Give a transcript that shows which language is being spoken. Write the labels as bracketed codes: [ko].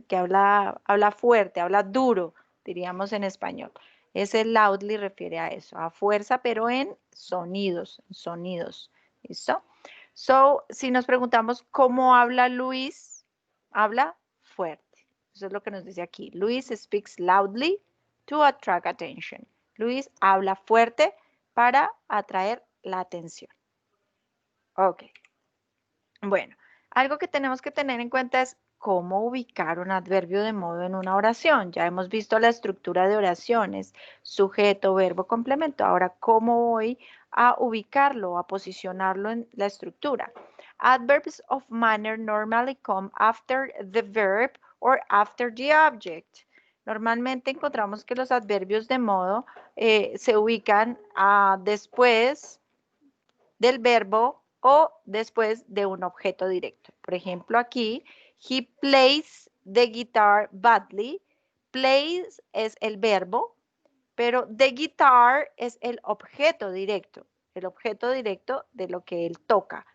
[es] Que habla fuerte, habla duro, diríamos en español. Ese loudly refiere a eso, a fuerza, pero en sonidos, ¿listo? So, si nos preguntamos cómo habla Luis, habla fuerte. Eso es lo que nos dice aquí. [en] Luis speaks loudly to attract attention. [es] Luis habla fuerte para atraer la atención. Ok. Bueno, algo que tenemos que tener en cuenta es cómo ubicar un adverbio de modo en una oración. Ya hemos visto la estructura de oraciones, sujeto, verbo, complemento. Ahora, ¿cómo voy a ubicarlo, a posicionarlo en la estructura? [en] Adverbs of manner normally come after the verb or after the object. [es] Normalmente encontramos que los adverbios de modo se ubican después del verbo o después de un objeto directo. Por ejemplo, aquí, [en] he plays the guitar badly. [es] Plays es el verbo, pero [en] the guitar [es] es el objeto directo de lo que él toca.